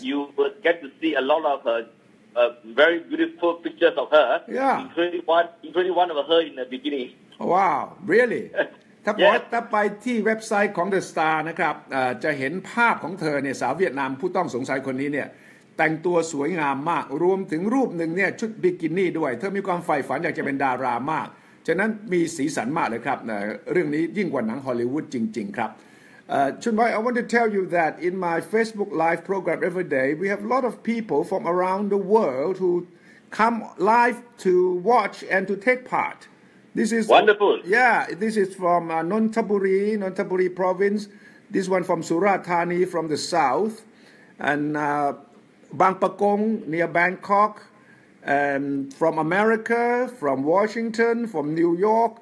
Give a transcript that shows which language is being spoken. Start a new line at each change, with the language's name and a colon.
English: you will get to see a lot of very beautiful pictures of her including one of her in the bikini wow really
Thai: ถ้าไปที่เว็บไซต์ของ The Star นะครับจะเห็นภาพของเธอเนี่ยสาวเวียดนามผู้ต้องสงสัยคนนี้เนี่ยแต่งตัวสวยงามมากรวมถึงรูปหนึ่งเนี่ยชุดบิกินี่ด้วยเธอมีความใฝ่ฝันอยากจะเป็นดารามากฉะนั้นมีสีสันมากเลยครับเรื่องนี้ยิ่งกว่าหนังฮอลลีวูดจริงๆครับ
English: Chunbhai, I want to tell you that in my Facebook Live program every day, we have a lot of people from around the world who come live to watch and to take part. This is wonderful. Yeah, this is from Nonthaburi province. This one from Surat Thani from the south, and Bang Pakong near Bangkok, and from America, from Washington, from New York.